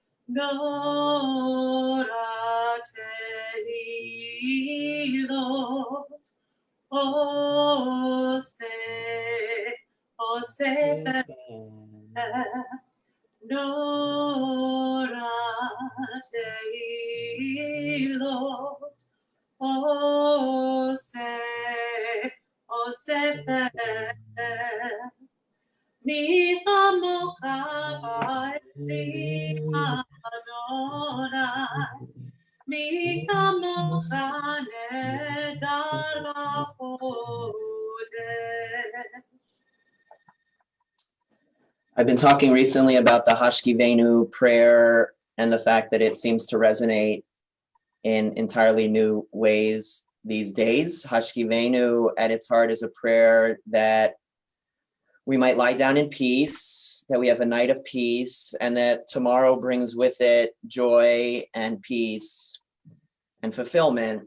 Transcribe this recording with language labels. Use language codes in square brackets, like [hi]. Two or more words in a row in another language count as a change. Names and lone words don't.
[he] נורא תהלת עשה נורא תהלת, עשה מי כמכה באלם אדני מי כמכה נאדר וקדש. [en] I've been talking recently about the Hashkivenu prayer and the fact that it seems to resonate in entirely new ways these days. Hashkivenu at its heart is a prayer that we might lie down in peace, that we have a night of peace, and that tomorrow brings with it joy and peace and fulfillment.